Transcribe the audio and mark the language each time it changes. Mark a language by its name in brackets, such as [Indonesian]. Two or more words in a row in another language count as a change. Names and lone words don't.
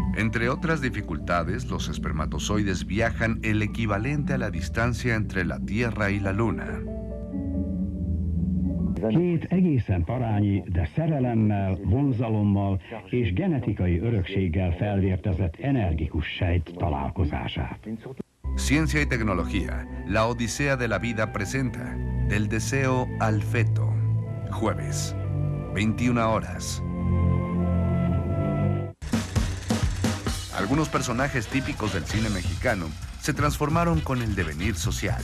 [Spanish] Entre otras dificultades, los espermatozoides viajan el equivalente a la distancia entre la Tierra y la Luna. [Hungarian] Két egészen parányi, de szerelemmel, vonzalommal és genetikai örökséggel felvértezett energikus sejt találkozását. [Spanish] Ciencia y tecnología, la Odisea de la Vida presenta Del deseo al feto. Jueves, 21 horas. Algunos personajes típicos del cine mexicano se transformaron con el devenir social.